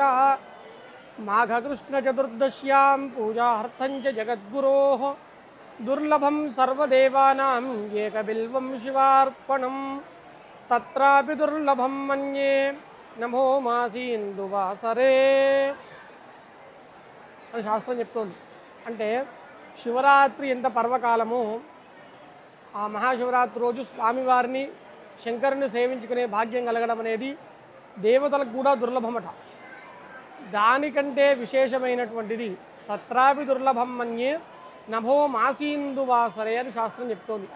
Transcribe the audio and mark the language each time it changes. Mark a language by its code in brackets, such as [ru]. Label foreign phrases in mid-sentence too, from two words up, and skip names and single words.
[sa] माघकृष्ण चतुर्दश्यां पूजार्थं च जगद्गुरोः दुर्लभं सर्वदेवानां एकबिल्वं शिवार्पणं तत्रापि दुर्लभं मन्ये नमो मासीन्दुवासरे [te] అని శాస్త్రం చెప్తోంది. అంటే శివరాత్రి ఎంత పర్వకాలము, ఆ మహాశివరాత్రి రోజు స్వామివారిని శంకరుని సేవించుకునే భాగ్యం కలగడం అనేది దేవతలకు కూడా దుర్లభమట. దానికంటే విశేషమైనటువంటిది [sa] తత్రాపి దుర్లభం మన్యే నభో మాసీందువాసరే [te] అని శాస్త్రం చెప్తోంది.